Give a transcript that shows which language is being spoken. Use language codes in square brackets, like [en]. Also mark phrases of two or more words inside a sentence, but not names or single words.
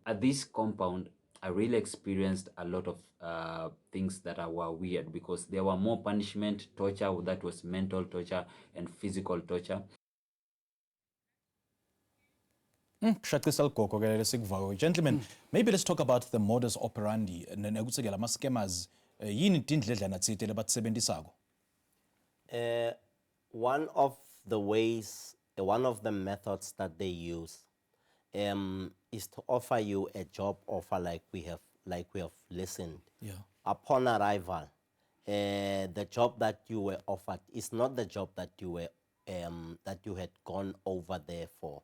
[en] At this compound, I really experienced a lot of things that were weird because there were more punishment, torture, that was mental torture and physical torture. Gentlemen, maybe let's talk about the modus operandi [ss] nekuthi lama scammers yini tindledlana tsite lebatsebenzisako. [en] One of the ways, one of the methods that they use is to offer you a job offer like we have listened. Yeah. Upon arrival, the job that you were offered is not the job that you were that you had gone over there for.